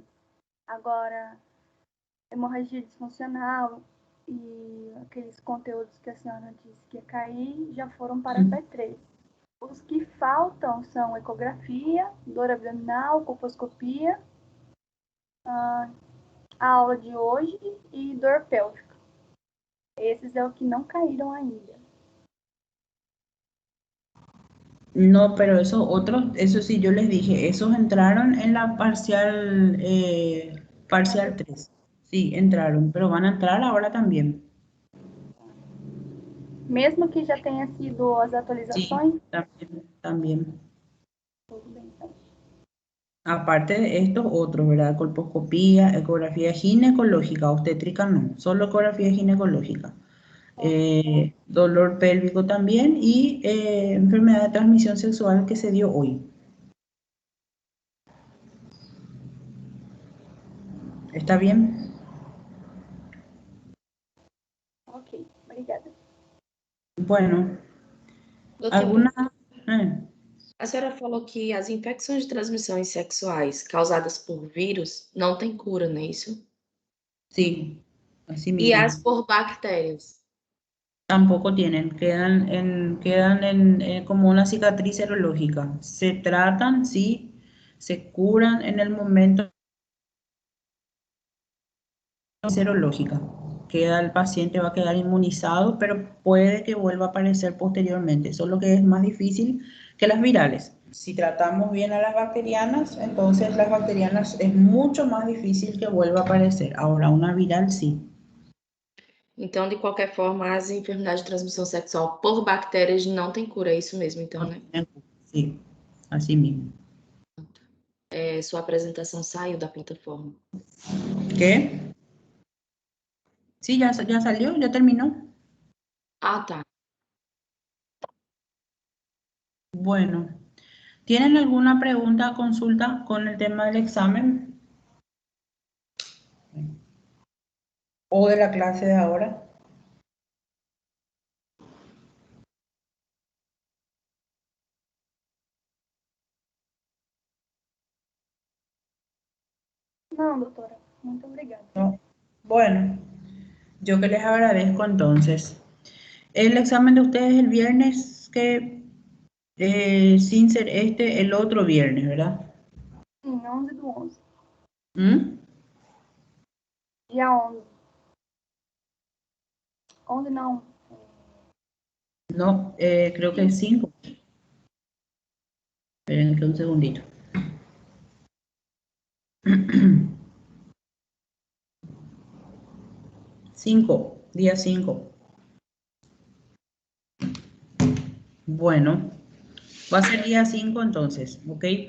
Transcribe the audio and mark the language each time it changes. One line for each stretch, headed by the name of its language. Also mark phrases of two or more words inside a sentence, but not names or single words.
Portuguese: Agora, hemorragia disfuncional e aqueles conteúdos que a senhora disse que ia cair já foram para P3. Os que faltam são ecografia, dor abdominal, colposcopia, a aula de hoje e dor pélvica. Esses é o que não caíram ainda.
Spanish: no, pero esos otros, eso sí, yo les dije, esos entraron en la parcial 3. Sí, entraron, pero van a entrar ahora también.
Portuguese: Mesmo que já tenha sido as
Spanish: Sí,
Portuguese: atualizações,
Spanish: también, también.
Portuguese: tudo bem, então.
Spanish: Aparte de estos otros, ¿verdad? Colposcopía, ecografía ginecológica, obstétrica no, solo ecografía ginecológica. dolor pélvico también y enfermedad de transmisión sexual que se dio hoy. ¿Está bien?
Portuguese: Ok, obrigada.
Spanish: Bueno,
Portuguese: Doutora,
Spanish: ¿alguna?
Portuguese: a senhora falou que as infecções de transmissões sexuais causadas por vírus não têm cura, não é isso?
Spanish: Sí, así
Portuguese: E
Spanish: mismo.
Portuguese: as por bactérias?
Spanish: Tampoco tienen, quedan como una cicatriz serológica. Se tratan, sí, se curan en el momento serológica. El paciente va a quedar inmunizado, pero puede que vuelva a aparecer posteriormente. Solo que es más difícil que las virales. Si tratamos bien a las bacterianas, entonces las bacterianas es mucho más difícil que vuelva a aparecer. Ahora, una viral sí.
Portuguese: Então, de qualquer forma, as enfermidades de transmissão sexual por bactérias não têm cura, é isso mesmo, então, né?
Spanish: Sí, así mismo.
Portuguese: Sua apresentação saiu da plataforma.
Spanish: ¿Qué? Sí, ya salió, ya terminó.
Portuguese: Ah, tá.
Spanish: Bueno, ¿tienen alguna pregunta, consulta con el tema del examen? ¿O de la clase de ahora?
Portuguese: Não, doutora. Muito obrigada.
Spanish: No. Bueno, yo que les agradezco entonces. El examen de ustedes el viernes, que sin ser el otro viernes, ¿verdad?
Portuguese: Sim, 11/11. ¿Mm? Dia 11. 11 não.
Spanish: No, creo que es 5. Esperen que un segundito. Día 5. Bueno, va a ser día 5 entonces, ¿ok?